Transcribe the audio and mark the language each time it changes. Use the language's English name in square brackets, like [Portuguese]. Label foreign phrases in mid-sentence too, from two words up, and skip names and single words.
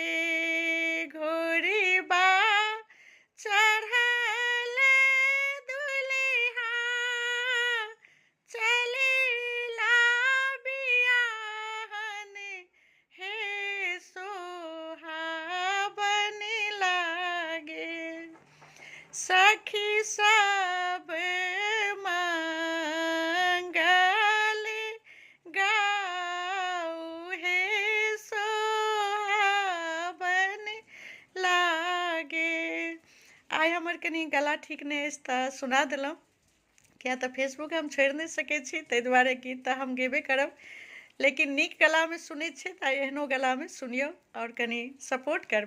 [Bhojpuri] घोड़ी बा चढ़ल दुल्हा, चलेला बियाहन, हे सोहाबन लागे। सखी सब मंगल गाऊ, हे सोहाबन लागे। [Maithili] आइ हमर कनी गला ठीक नहि अछि तऽ सुना देलहुँ, किया तऽ फेसबुक हम छोड़ि नहि सकैत छी, ताहि दुआरे गीत तऽ हम गेबे करब। लेकिन नीक गलामे सुनैत छी तऽ एहनो गलामे सुनियौ आओर कनी सपोर्ट करबै।